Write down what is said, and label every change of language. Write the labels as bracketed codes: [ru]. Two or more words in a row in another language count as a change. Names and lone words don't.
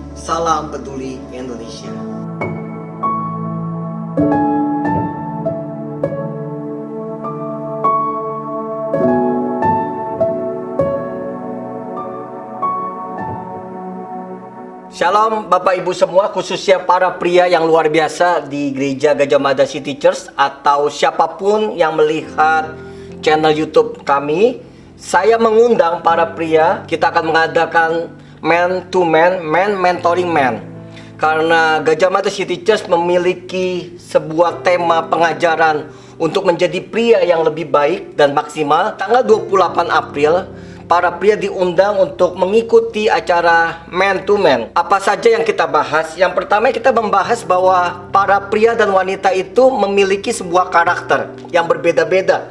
[id] Salam Peduli Indonesia. Shalom Bapak Ibu semua, khususnya para pria yang luar biasa di Gereja Gajah Mada City Church atau siapapun yang melihat channel YouTube kami. Saya mengundang para pria, kita akan mengadakan [en] man to man, man mentoring man. [id] Karena Gajah Mada City Church memiliki sebuah tema pengajaran untuk menjadi pria yang lebih baik dan maksimal. Tanggal 28 April, para pria diundang untuk mengikuti acara Man to Man. Apa saja yang kita bahas? Yang pertama kita membahas bahwa para pria dan wanita itu memiliki sebuah karakter yang berbeda-beda.